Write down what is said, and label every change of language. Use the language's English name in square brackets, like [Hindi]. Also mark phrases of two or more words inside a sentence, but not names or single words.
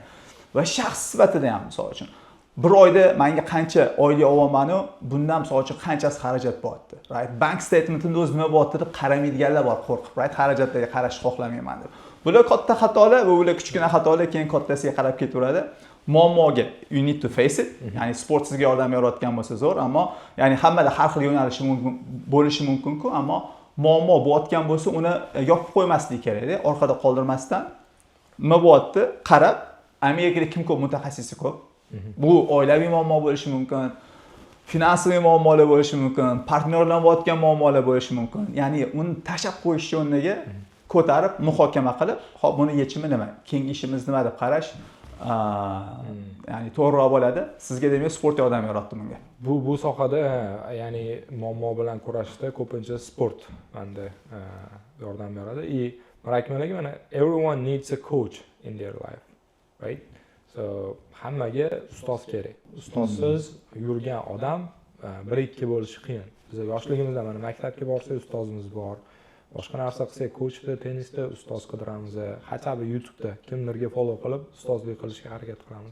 [Uzbek] Va shaxs sifatida ham misol uchun bir oyda menga qancha oylik olyapman, bundan misol uchun qanchasi xarajat bo'lyapti, right? Bank statementimda o'zi nima bo'lyapti deb qaramaydiganlar bor, qo'rqib, right? Xarajatlarga qarashni xohlamayman deb. Bular katta xatolar va ular kichkina xatolar keyin kattasiga qarab ketaveradi. Muammoga [English] you need to face it. [Uzbek] Ya'ni sport sizga yordam berayotgan bo'lsa zo'r, ammo ya'ni hammada har xil yo'nalishi mumkin bo'lishi mumkin-ku, ammo muammo bo'layotgan bo'lsa uni yopib qo'ymaslik kerak-da, orqada qoldirmasdan. Nima bo'lyapti? Qarab, Amerikada kim ko'p mutaxassisi ko'p. Bu oilaviy muammo bo'lishi mumkin, finansiy muammolar bo'lishi mumkin, partnyorlar bo'layotgan muammolar bo'lishi mumkin. Ya'ni uni tashab qo'yish o'rniga ko'tarib, muhokama qilib, hop buni yechimi nima? Keyingi ishimiz nima deb qarash ya'ni to'g'riroq bo'ladi. Sizga demak sport yordam beryapti bunga. Bu sohada ya'ni muammo bilan kurashishda ko'pincha sport menda yordam beradi. Aytganimdek mana [English] everyone needs a coach in their life, right? [Uzbek] So hammaga ustoz kerak. Ustozsiz yurgan odam 1-2 bo'lishi qiyin. Biz yoshligimizda mana maktabga borsak ustozimiz bor. Boshqa narsa qilsak, ko'chda, tennisda ustoz qidiramiz. Hatto YouTube'da kimlarga follow qilib ustozlik qilishga harakat qilamiz.